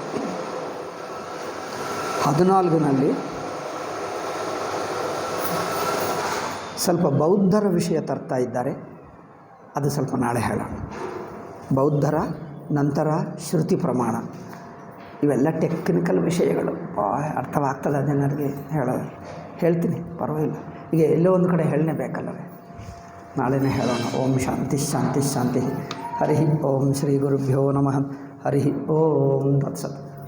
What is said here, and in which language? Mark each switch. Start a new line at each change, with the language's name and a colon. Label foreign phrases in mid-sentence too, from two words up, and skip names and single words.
Kannada: 14ನಲ್ಲಿ ಸ್ವಲ್ಪ ಬೌದ್ಧರ ವಿಷಯ ತರ್ತಾ ಇದ್ದಾರೆ, ಅದು ಸ್ವಲ್ಪ ನಾಳೆ ಹೇಳೋಣ. ಬೌದ್ಧರ ನಂತರ ಶ್ರುತಿ ಪ್ರಮಾಣ, ಇವೆಲ್ಲ ಟೆಕ್ನಿಕಲ್ ವಿಷಯಗಳು, ಅರ್ಥವಾಗ್ತದೆ ಜನರಿಗೆ ಹೇಳೋದು. ಹೇಳ್ತೀನಿ, ಪರವಾಗಿಲ್ಲ. ಈಗ ಎಲ್ಲೋ ಒಂದು ಕಡೆ ಹೇಳಲೇಬೇಕಲ್ಲವೇ, ನಾಳೆನೇ ಹೇಳೋಣ.
Sanskrit: ಓಂ ಶಾಂತಿ ಶಾಂತಿ ಶಾಂತಿ. ಹರಿ ಓಂ ಶ್ರೀ ಗುರುಭ್ಯೋ ನಮಃ. ಹರಿ ಓಂ ತತ್ಸತ್.